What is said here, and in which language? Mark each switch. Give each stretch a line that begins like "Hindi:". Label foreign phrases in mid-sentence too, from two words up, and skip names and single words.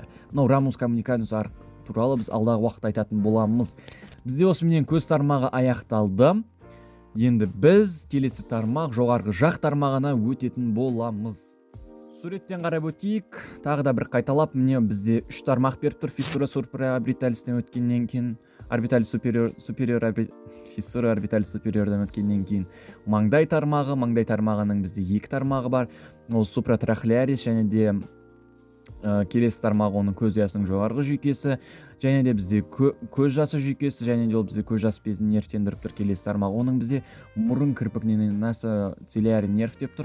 Kazakh: Мынау
Latin: ramus communicanis
Kazakh: туралы біз алдағы уақытта айтатын боламыз. Бізде осыменен көз тармағы аяқталды. Енді біз келесі тармақ, жоғарғы жақ тармағына өтетін боламыз. Суреттен қарап өтейік. Тағы да бір қайталап, міне бізде үш тармақ беріп тұр. Fissura supraorbitalistен өткеннен кейін,
Latin: orbitalis superior fissura orbitalis superiorдан
Kazakh: өткеннен кейін маңдай тармағы. Маңдай тармағының бізде екі тармағы бар. Ол supratrachealis және де келесі тармағы оның көз ұясының жоғарғы жүйкесі, және де бізде көз жасы жүйкесі, және де ол бізде көз жас безін нервтендіріп тұр. Келесі тармағы оның бізде мұрын кірпігінен насоцилиари нерв деп тұр.